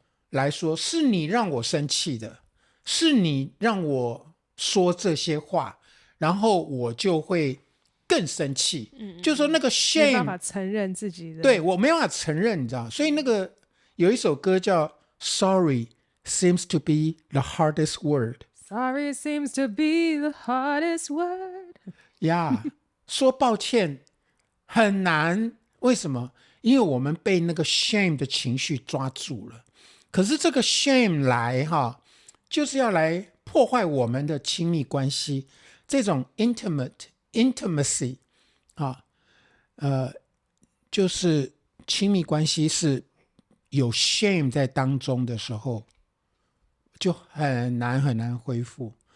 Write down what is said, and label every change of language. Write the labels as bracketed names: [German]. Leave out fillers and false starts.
[Chinese] 来说，是你让我生气的，是你让我说这些话，然后我就会更生气。就说那个 shame 没办法承认自己的，对，我没办法承认，你知道，所以那个有一首歌叫 Sorry seems to be the hardest word。 [English] Sorry seems to be the hardest word。 [Chinese] 呀、说抱歉很难，为什么？因为我们被那个 shame 的情绪抓住了。可是这个 shame 来就是要来破坏我们的亲密关系，这种 intimacy 就是亲密关系是有 shame 在当中的时候，就很难恢复。